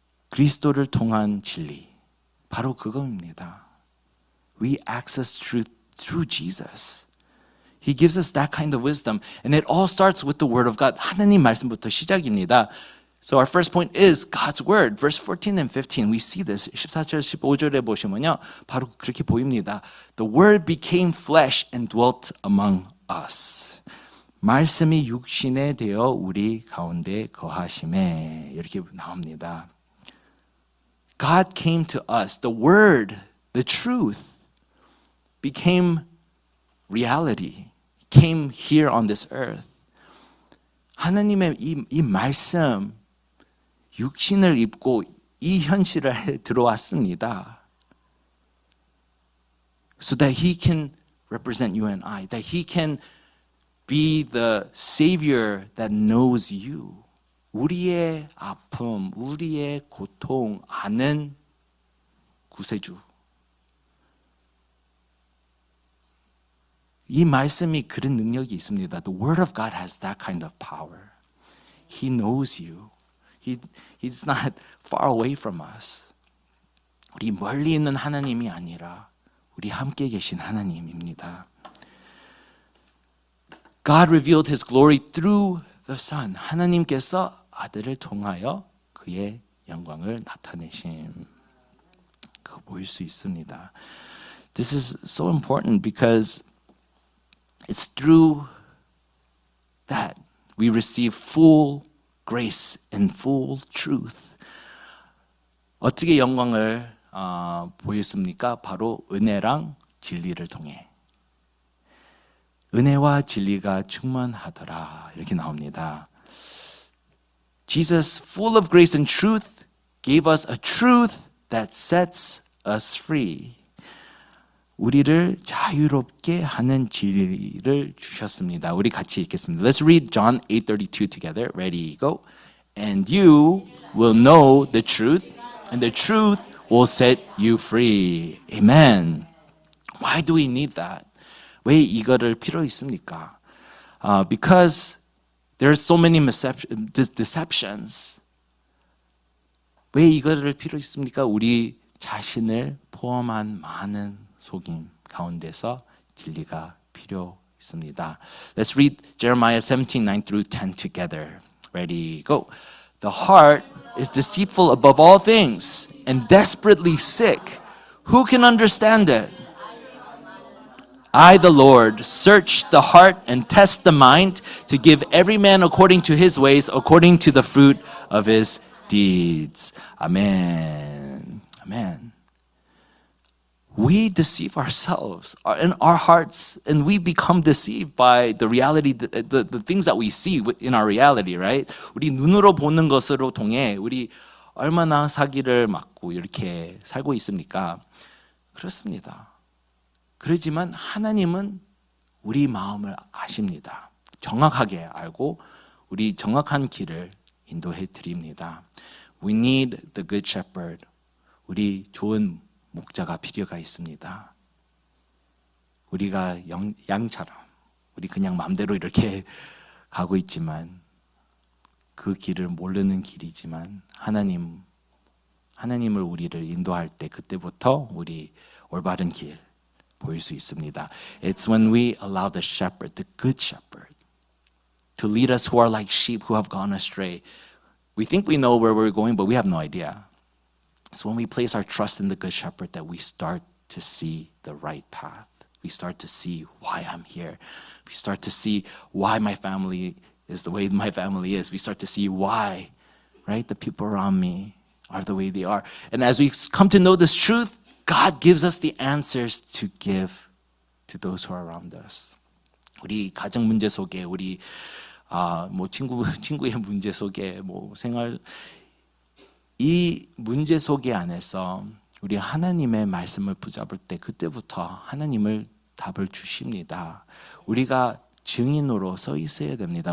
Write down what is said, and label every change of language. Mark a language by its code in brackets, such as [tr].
[ko] 그리스도를 통한 진리, 바로 그겁니다. [en] We access truth through Jesus. He gives us that kind of wisdom. And it all starts with the Word of God. [ko] 하나님 말씀부터 시작입니다. [en] So our first point is God's Word. Verse 14 and 15, we see this. [ko] 14절, 15절에 보시면요, 바로 그렇게 보입니다. [en] The Word became flesh and dwelt among us. [ko] 말씀이 육신에 되어 우리 가운데 거하심에, 이렇게 나옵니다. [en] God came to us. The Word, the truth, became reality. Came here on this earth. [ko] 하나님의 이 말씀, 육신을 입고 이 현실에 들어왔습니다. [en] So that He can represent you and I, that He can be the Savior that knows you. [ko] 우리의 아픔, 우리의 고통 아는 구세주. 이 말씀이 그런 능력이 있습니다. [en] The Word of God has that kind of power. He knows you. He's not far away from us. [ko] 우리 멀리 있는 하나님이 아니라 우리 함께 계신 하나님입니다. [en] God revealed His glory through the Son. [ko] 하나님께서 아들을 통하여 그의 영광을 나타내심. 그거 보일 수 있습니다. [en] This is so important because it's through that we receive full grace and full truth. [ko] 어떻게 영광을 보였습니까? 바로 은혜랑 진리를 통해. 은혜와 진리가 충만하더라. 이렇게 나옵니다. [en] Jesus, full of grace and truth, gave us a truth that sets us free. [ko] 우리를 자유롭게 하는 진리를 주셨습니다. 우리 같이 읽겠습니다. [en] Let's read John 8:32 together. Ready, go. And you will know the truth, and the truth will set you free. Amen. Why do we need that? [ko] 왜 이거를 필요 있습니까? [en] Because there are so many deceptions. [ko] 왜 이거를 필요 있습니까? 우리 자신을 포함한 많은 속임 가운데서 진리가 필요 있습니다. [en] Let's read Jeremiah 17:9 through 10 together. Ready, go. The heart is deceitful above all things and desperately sick. Who can understand it? I, the Lord, search the heart and test the mind to give every man according to his ways, according to the fruit of his deeds. Amen. Amen. We deceive ourselves in our hearts, and we become deceived by the reality, the things that we see in our reality, right? [ko] 우리 눈으로 보는 것으로 통해 우리 얼마나 사기를 맞고 이렇게 살고 있습니까? 그렇습니다. 그렇지만 하나님은 우리 마음을 아십니다. 정확하게 알고 우리 정확한 길을 인도해 드립니다. [en] We need the good shepherd. [ko] 우리 좋은 목자가 필요가 있습니다. 우리가 양처럼 우리 그냥 마음대로 이렇게 가고 있지만 그 길을 모르는 길이지만 하나님을 우리를 인도할 때 그때부터 우리 올바른 길 보일 수 있습니다. [en] It's when we allow the shepherd, the good shepherd, to lead us who are like sheep who have gone astray. We think we know where we're going, but we have no idea. It's when we place our trust in the good shepherd that we start to see the right path. We start to see why I'm here. We start to see why my family is the way my family is. We start to see why, right, the people around me are the way they are. And as we come to know this truth, God gives us the answers to give to those who are around us. [ko] 우리 가정 문제 속에 우리 뭐 친구의 문제 속에 뭐 생활 이 문제 속에 안에서 우리 하나님의 말씀을 붙잡을 때 그때부터 하나님을 답을 주십니다. 우리가 증인으로 서 있어야 됩니다.